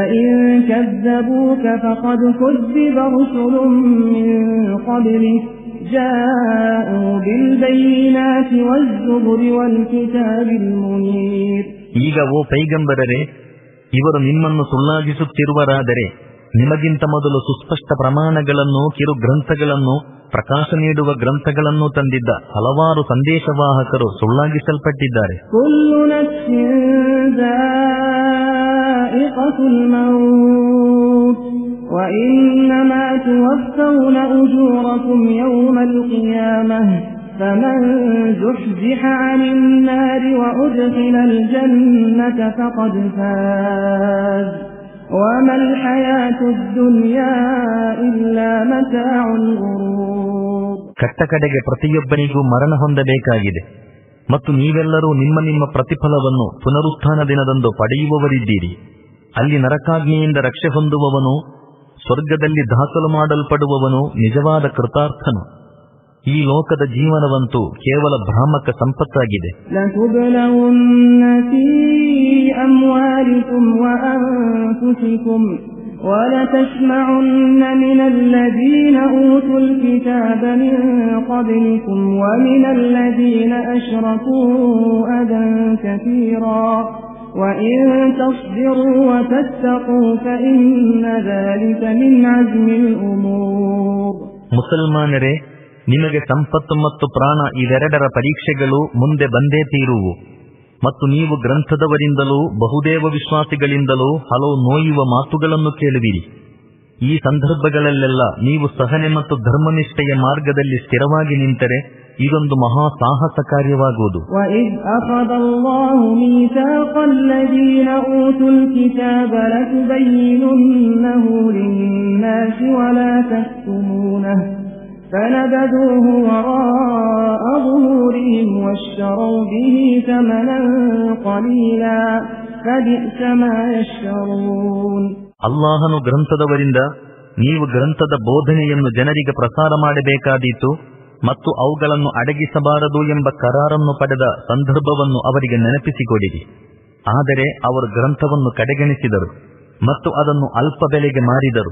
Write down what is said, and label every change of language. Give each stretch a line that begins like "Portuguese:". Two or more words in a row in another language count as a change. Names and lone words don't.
Kannada: ಈಗ ಓ ಪೈಗಂಬರರೇ, ಇವರು ನಿಮ್ಮನ್ನು ಸುಳ್ಳಾಗಿಸುತ್ತಿರುವರಾದರೆ ನಿಮಗಿಂತ ಮೊದಲು ಸುಸ್ಪಷ್ಟ ಪ್ರಮಾಣಗಳನ್ನು, ಕಿರು ಗ್ರಂಥಗಳನ್ನು, ಪ್ರಕಾಶ ನೀಡುವ ಗ್ರಂಥಗಳನ್ನು ತಂದಿದ್ದ ಹಲವಾರು ಸಂದೇಶವಾಹಕರು ಸುಳ್ಳಾಗಿಸಲ್ಪಟ್ಟಿದ್ದಾರೆ.
Arabic: فمن زحزح عن النار وأدخل الجنة فقد فاز وما الحياة الدنيا إلا متاع الغرور.
Kannada: ಕಟ್ಟಕಡೆಗೆ ಪ್ರತಿಯೊಬ್ಬನಿಗೂ ಮರಣ ಹೊಂದಬೇಕಾಗಿದೆ, ಮತ್ತು ನೀವೆಲ್ಲರೂ ನಿಮ್ಮ ನಿಮ್ಮ ಪ್ರತಿಫಲವನ್ನು ಪುನರುತ್ಥಾನ ದಿನದಂದು ಪಡೆಯುವವರಿದ್ದೀರಿ. ಅಲ್ಲಿ ನರಕಾಗ್ನಿಯಿಂದ ರಕ್ಷೆ ಹೊಂದುವವನು, ಸ್ವರ್ಗದಲ್ಲಿ ದಾಖಲು ಮಾಡಲ್ಪಡುವವನು ನಿಜವಾದ ಕೃತಾರ್ಥನು. ಈ ಲೋಕದ ಜೀವನವಂತೂ ಕೇವಲ ಭ್ರಾಮಕ ಸಂಪತ್ತಾಗಿದೆ.
Arabic: لتبلغن في أموالكم وأنفسكم ولتسمعن من الذين أوتوا الكتاب من قبلكم ومن الذين أشركوا أذى كثيرا وإن تصبروا وتتقوا فإن ذلك من عزم الأمور.
Kannada: ಮುಸಲ್ಮಾನರೇ, ನಿಮಗೆ ಸಂಪತ್ತು ಮತ್ತು ಪ್ರಾಣ ಇವೆರಡರ ಪರೀಕ್ಷೆಗಳು ಮುಂದೆ ಬಂದೇ ತೀರುವು, ಮತ್ತು ನೀವು ಗ್ರಂಥದವರಿಂದಲೂ ಬಹುದೇವ ವಿಶ್ವಾಸಿಗಳಿಂದಲೂ ಹಲವು ನೋಯುವ ಮಾತುಗಳನ್ನು ಕೇಳುವಿರಿ. ಈ ಸಂದರ್ಭಗಳಲ್ಲೆಲ್ಲ ನೀವು ಸಹನೆ ಮತ್ತು ಧರ್ಮನಿಷ್ಠೆಯ ಮಾರ್ಗದಲ್ಲಿ ಸ್ಥಿರವಾಗಿ ನಿಂತರೆ ಇದೊಂದು ಮಹಾ ಸಾಹಸ ಕಾರ್ಯವಾಗುವುದು.
Arabic: وَإِذْ أَخَذَ اللَّهُ مِيثَاقَ الَّذِينَ أُوتُوا الْكِتَابَ لَتُبَيِّنُنَّهُ لِلنَّاسِ وَلَا تَكْتُمُونَهُ فَنَبَذُوهُ وَرَاءَ ظُهُورِهِمْ وَاشْتَرَوْا بِهِ ثَمَنًا قَلِيلًا فَبِئْسَ مَا يَشْتَرُونَ.
Kannada: ಅಲ್ಲಾಹನು ಗ್ರಂಥದವರಿಂದ ನೀವು ಗ್ರಂಥದ ಬೋಧನೆಯನ್ನು ಜನರಿಗೆ ಪ್ರಸಾರ ಮಾಡಬೇಕಾದೀತು ಮತ್ತು ಅವುಗಳನ್ನು ಅಡಗಿಸಬಾರದು ಎಂಬ ಕರಾರನ್ನು ಪಡೆದ ಸಂದರ್ಭವನ್ನು ಅವರಿಗೆ ನೆನಪಿಸಿಕೊಡಿರಿ. ಆದರೆ ಅವರು ಗ್ರಂಥವನ್ನು ಕಡೆಗಣಿಸಿದರು ಮತ್ತು ಅದನ್ನು ಅಲ್ಪ ಬೆಲೆಗೆ ಮಾರಿದರು.